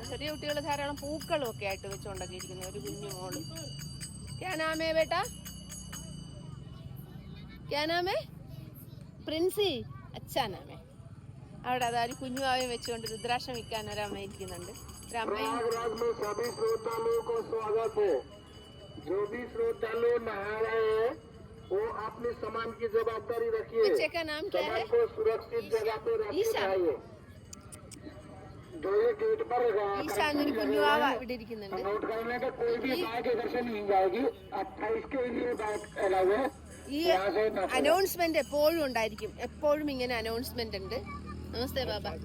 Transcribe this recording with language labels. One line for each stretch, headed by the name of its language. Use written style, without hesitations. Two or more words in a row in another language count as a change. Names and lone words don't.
Malayalam: ചെറിയ കുട്ടികൾ ധാരാളം പൂക്കളും ഒക്കെ ആയിട്ട് വെച്ചുകൊണ്ടൊക്കെ ഇരിക്കുന്നു. ഒരു കുഞ്ഞു മോള്.
Hindi: क्या नाम बेटा, क्या नाम? പ്രിൻസി. अच्छा नाम.
Malayalam: അവിടെ അതായത് കുഞ്ഞുമാവയും വെച്ചുകൊണ്ട് രുദ്രാക്ഷം വിൽക്കാൻ ഒരമ്മ ഇരിക്കുന്നുണ്ട്.
Hindi: ഒരമ്മയും बच्चे का नाम क्या है? ईशा.
Malayalam: ഈശ എന്നൊരു കുഞ്ഞുവാവ ഇവിടെ ഇരിക്കുന്നുണ്ട്. ഈ അനൗൺസ്മെന്റ് എപ്പോഴും ഉണ്ടായിരിക്കും. എപ്പോഴും ഇങ്ങനെ അനൗൺസ്മെന്റ് ഉണ്ട്.
Hindi: नमस्ते बाबा.